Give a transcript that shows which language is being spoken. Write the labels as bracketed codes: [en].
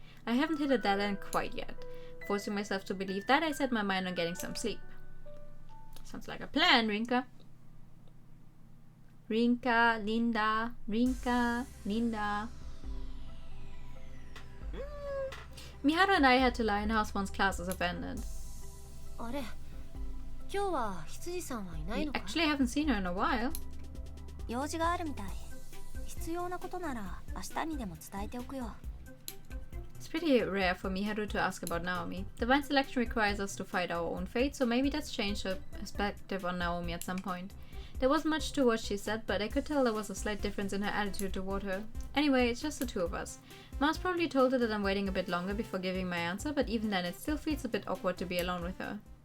[en] I haven't hit a dead end quite yet. Forcing myself to believe that, I set my mind on getting some sleep. Sounds like a plan, Rinka. Rinka, Linda, Rinka, Linda. Miharu and I head to Lionhouse once classes have ended. [ja] あれ、今日は羊さんはいない [en] We [ja] のか [en] actually haven't seen her in a while. [ja] 用事があるみたい。必要なことなら明日にでも伝えておくよ。 [en] It's pretty rare for Miharu to ask about Naomi. Divine selection requires us to fight our own fate, so maybe that's changed her perspective on Naomi at some point. There wasn't much to what she said, but I could tell there was a slight difference in her attitude toward her. Anyway, it's just the two of us. Mom's probably told her that I'm waiting a bit longer before giving my answer, but even then it still feels a bit awkward to be alone with her.